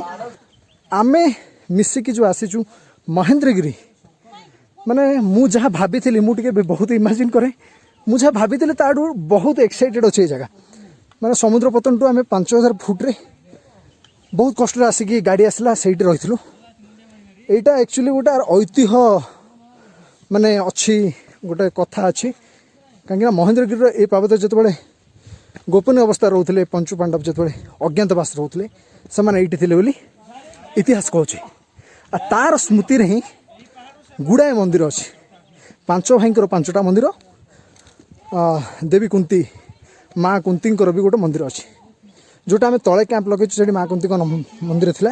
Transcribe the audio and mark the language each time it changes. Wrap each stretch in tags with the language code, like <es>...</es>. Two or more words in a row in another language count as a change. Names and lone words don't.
<or>ଆମେ ମିଶିକି ଯେଉଁ ଆସିଛୁ ମହେନ୍ଦ୍ରଗିରି ମାନେ ମୁଁ ଯାହା ଭାବିଥିଲି ମୁଁ ଟିକେ ବହୁତ ଇମାଜିନ୍ କରେ ମୁଁ ଯାହା ଭାବିଥିଲି ତାଠୁ ବହୁତ ଏକ୍ସାଇଟେଡ୍ ଅଛି ଏ ଜାଗା। ମାନେ ସମୁଦ୍ର ପତନଠୁ ଆମେ 5000 ଫୁଟରେ ବହୁତ କଷ୍ଟରେ ଆସିକି ଗାଡ଼ି ଆସିଲା ସେଇଠି ରହିଥିଲୁ। ଏଇଟା ଆକ୍ଚୁଆଲି ଗୋଟେ ଐତିହ୍ୟ ମାନେ ଅଛି ଗୋଟେ କଥା ଅଛି କାହିଁକିନା ମହେନ୍ଦ୍ରଗିରିର এই ପାର୍ବତ୍ୟ ଯେତେବେଳେ ଗୋପନୀୟ ଅବସ୍ଥା ରହୁଥିଲେ ପଞ୍ଚୁ ପାଣ୍ଡବ ଯେତେବେଳେ ଅଜ୍ଞାତବାସ ରହୁଥିଲେ ସେମାନେ ଏଇଠି ଥିଲେ ବୋଲି ଇତିହାସ କହୁଛି। ଆଉ ତାର ସ୍ମୃତିରେ ହିଁ ଗୁଡ଼ାଏ ମନ୍ଦିର ଅଛି। ପାଞ୍ଚ ଭାଇଙ୍କର 5ଟା ମନ୍ଦିର ଦେବୀ କୁନ୍ତୀ ମା କୁନ୍ତୀଙ୍କର ବି ଗୋଟେ ମନ୍ଦିର ଅଛି ଯେଉଁଟା ଆମେ ତଳେ କ୍ୟାମ୍ପ ଲଗେଇଛୁ ସେଠି ମା କୁନ୍ତୀଙ୍କ ମନ୍ଦିର ଥିଲା।</or>